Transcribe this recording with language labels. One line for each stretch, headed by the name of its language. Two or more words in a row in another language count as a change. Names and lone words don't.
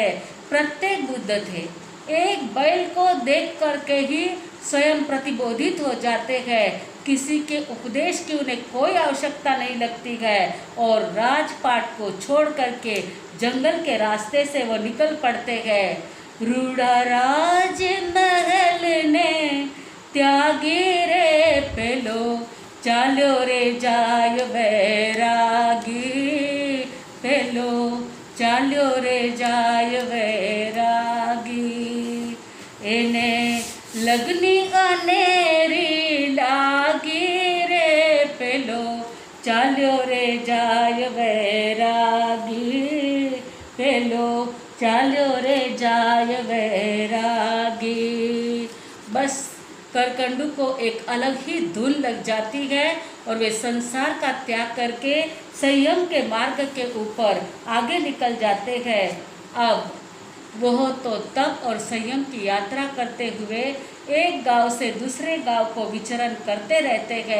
Hindi: प्रत्येक बुद्ध थे, एक बैल को देख करके ही स्वयं प्रतिबोधित हो जाते हैं, किसी के उपदेश की उन्हें कोई आवश्यकता नहीं लगती है, और राजपाट को छोड़ करके जंगल के रास्ते से वो निकल पड़ते हैं।
Gujarati: રૂઢા રાજ મહેલ ને ત્યાગી રે પેલો, ચાલો રે જાય વૈરાગી, પેલો ચાલો રે જાય વૈરાગી। એને લગની અનેરી લાગી રે પેલો, ચાલો રે જાય વૈરાગી, પેલો ચાલો રે જાય વૈરાગી।
Hindi: बस करकंडू को एक अलग ही धुन लग जाती है और वे संसार का त्याग करके संयम के मार्ग के ऊपर आगे निकल जाते हैं। अब वह तो तप और संयम की यात्रा करते हुए एक गांव से दूसरे गांव को विचरण करते रहते हैं।